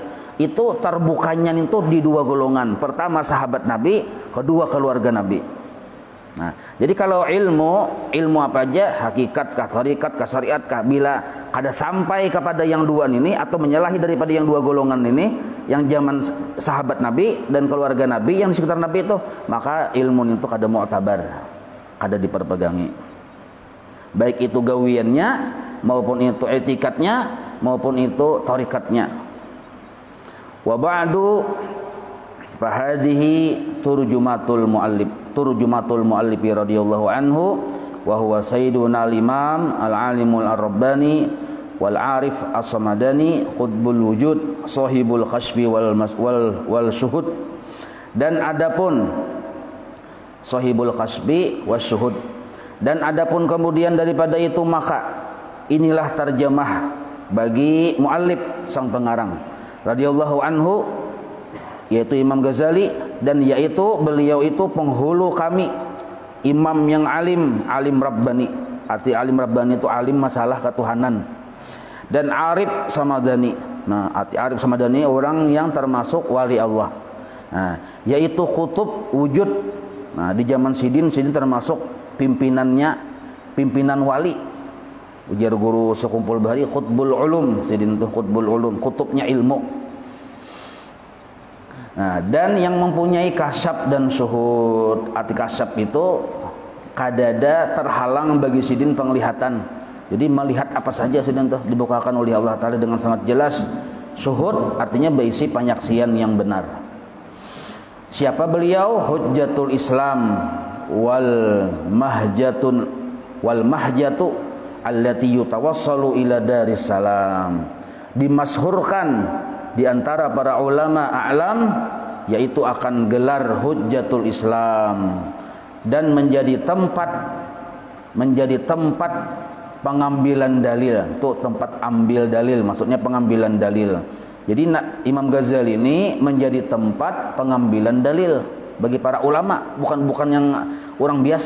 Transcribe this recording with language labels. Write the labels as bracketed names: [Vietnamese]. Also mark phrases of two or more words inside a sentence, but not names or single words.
[Indonesian] Itu terbukanya itu di dua golongan. Pertama sahabat Nabi, kedua keluarga Nabi. Nah, jadi kalau ilmu apa aja, hakikat kah, tarikat kah, syariat kah, bila ada sampai kepada yang dua ini atau menyalahi daripada yang dua golongan ini, yang zaman sahabat Nabi dan keluarga Nabi yang di sekitar Nabi itu, [Banjar] maka ilmu itu kada mu'tabar, kada diperpegangi. Baik itu gawiannya maupun itu etikatnya maupun itu tarikatnya. [Arabic] وبعد فهذه ترجمة المؤلف رضي الله عنه وهو سيدنا الإمام العالم الرباني والعارف الصمداني قطب الوجود صاحب الكشف والشهود. [Indonesian] Dan adapun [Arabic] صاحب الكشف والشهود, [Indonesian] dan adapun kemudian daripada itu maka inilah terjemah bagi muallif sang pengarang [Arabic] رضي الله عنه, [Indonesian] yaitu Imam Ghazali, dan yaitu beliau itu penghulu kami, imam yang alim, [Arabic] عالم رباني. [Indonesian] Arti [Arabic] عالم رباني [Indonesian] itu alim masalah ketuhanan. Dan [Arabic] عارف صمداني. [Indonesian] Nah, arti [Arabic] عارف صمداني [Indonesian] orang yang termasuk wali Allah. Nah, yaitu [Arabic] قطب وجود. [Indonesian] Nah, di zaman Sidin termasuk pimpinannya, pimpinan wali. [Banjar] Ujar guru sekumpul bahari, [Arabic] قطب العلوم. [Banjar] Sidin itu [Arabic] قطب العلوم, [Indonesian] kutubnya ilmu. Nah, dan yang mempunyai kasyaf dan syuhud. [Banjar] Arti kasyaf itu kadada terhalang bagi Sidin penglihatan. [Indonesian] Jadi melihat apa saja Sidin itu dibukakan oleh Allah Ta'ala dengan sangat jelas. Syuhud artinya berisi penyaksian yang benar. Siapa beliau? [Arabic] حجة الإسلام والمحجة التي يتوصل إلى دار السلام. [Indonesian] Dimasyhurkan di antara para ulama a'lam, yaitu akan gelar Hujjatul Islam, dan menjadi tempat pengambilan dalil. Itu tempat ambil dalil, maksudnya pengambilan dalil. Jadi Imam Ghazali ini menjadi tempat pengambilan dalil bagi para ulama, bukan yang orang biasa.